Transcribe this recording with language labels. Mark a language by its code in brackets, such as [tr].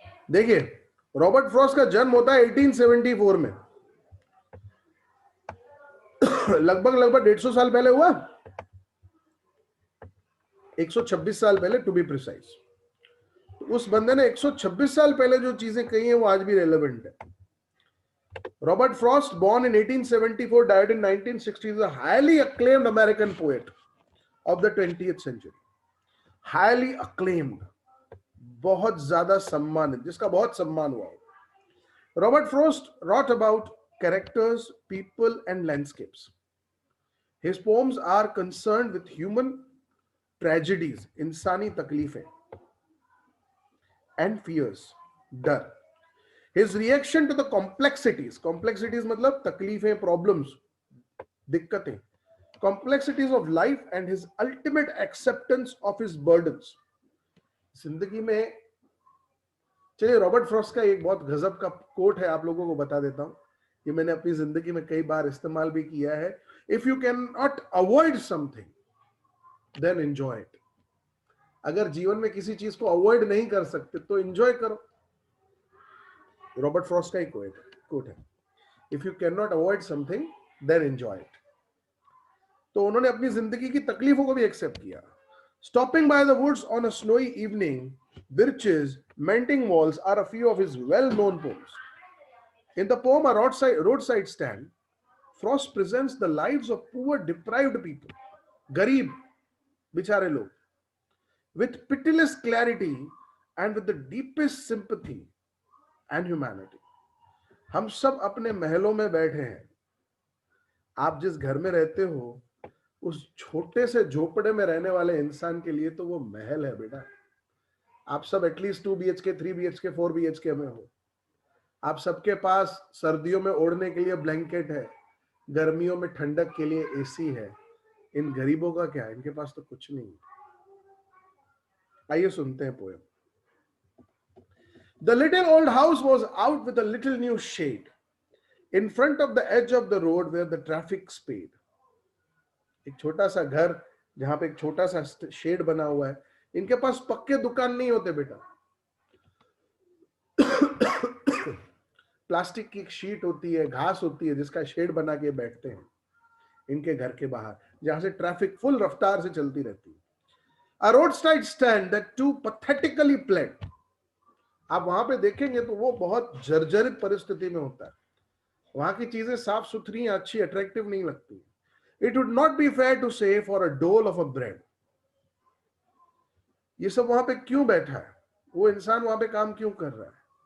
[hi] देखिए, Robert Frost का जन्म होता है 1874 में। लगभग 150 साल पहले हुआ, 126 साल पहले [en] To be precise. [hi] उस बंदे ने 126 साल पहले जो चीजें कही हैं वो आज भी रेलेवेंट है। [en] Robert Frost, born in 1874, died in 1960, is a highly acclaimed American poet of the 20th century. Highly acclaimed, [hi] बहुत ज्यादा सम्मानित, जिसका बहुत सम्मान हुआ। [en] Robert Frost wrote about characters, people, and landscapes. His poems are concerned with human tragedies, [hi] इंसानी तकलीफें, [en] and fears, डर. His reaction to the complexities [hi] मतलब तकलीफें, [en] problems, दिक्कतें, complexities of life and his ultimate acceptance of his burdens. [hi] जिंदगी में, चलिए Robert Frost का एक बहुत गजब का कोट है, आप लोगों को बता देता हूं। ये मैंने अपनी जिंदगी में कई बार इस्तेमाल भी किया है। [en] If you can not avoid something then enjoy it. [hi] अगर जीवन में किसी चीज को अवॉइड नहीं कर सकते तो एंजॉय करो। रॉबर्ट फ्रॉस्ट का एक कोट है, [en] If you can not avoid something then enjoy it. [hi] तो उन्होंने अपनी जिंदगी की तकलीफों को भी एक्सेप्ट किया। [en] Stopping by the woods on a snowy evening, birches, mending walls are a few of his well-known poems. In the poem A Roadside Stand, Frost presents the lives of poor, deprived people, [hi] garib, bichare log, [en] with pitiless clarity and with the deepest sympathy and humanity. [hi] हम सब अपने महलों में बैठे हैं. आप जिस घर में रहते हो उस छोटे से झोपड़े में रहने वाले इंसान के लिए तो वो महल है बेटा. आप सब एटलीस्ट 2 BHK, 3 BHK, 4 BHK में हो. आप सबके पास सर्दियों में ओढ़ने के लिए ब्लैंकेट है, गर्मियों में ठंडक के लिए एसी है. इन गरीबों का क्या है? इनके पास तो कुछ नहीं. आइए सुनते हैं poem. [en] The little old house was out with a little new shade in front of the edge of the road where the traffic sped. [hi] एक छोटा सा घर जहां पे एक छोटा सा शेड बना हुआ है. इनके पास पक्के दुकान नहीं होते बेटा. प्लास्टिक की एक शीट होती है, घास होती है जिसका शेड बना के बैठते हैं इनके घर के बाहर, जहां से ट्रैफिक फुल रफ्तार से चलती रहती है. [en] A roadside stand that too pathetically planned. [hi] आप वहां पे देखेंगे तो वो बहुत जर्जरित परिस्थिति में होता है. वहां की चीजें साफ सुथरी, अच्छी, अट्रैक्टिव नहीं लगती. [en] It would not be fair to say for a dole of a bread. [hi] ये सब वहां पे क्यों बैठा है? वो इंसान वहां पे काम क्यों कर रहा है?